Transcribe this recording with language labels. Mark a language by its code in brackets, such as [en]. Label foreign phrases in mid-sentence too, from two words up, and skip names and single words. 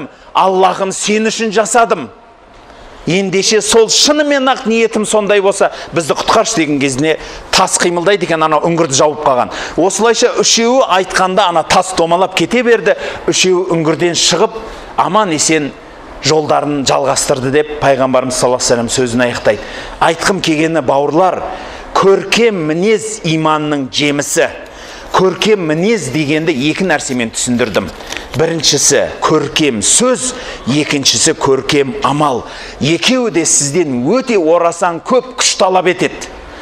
[kk] Аллахым, сен үшін жасадым. Ендеше сол шынымен ақ ниетім сондай болса, бізді құтқаршы деген кезіне тас қимылдайды екен, ана үңгірді жауып қалған. Осылайша үшеуі айтқанда ана тас домалап кете берді. Үшеуі үңгірден шығып, аман есен жолдарын жалғастырды деп пайғамбарымыз [ar] صلى الله عليه وسلم [kk] сөзін аяқтайды. Айтқым келгені бауырлар, көркем мінез иманның жемісі. Көркем мінез дегенді екі нәрсемен түсіндірдім. Біріншісі көркем сөз, екіншісі көркем амал. Екеуі де сізден өте орасан көп күш талап етеді.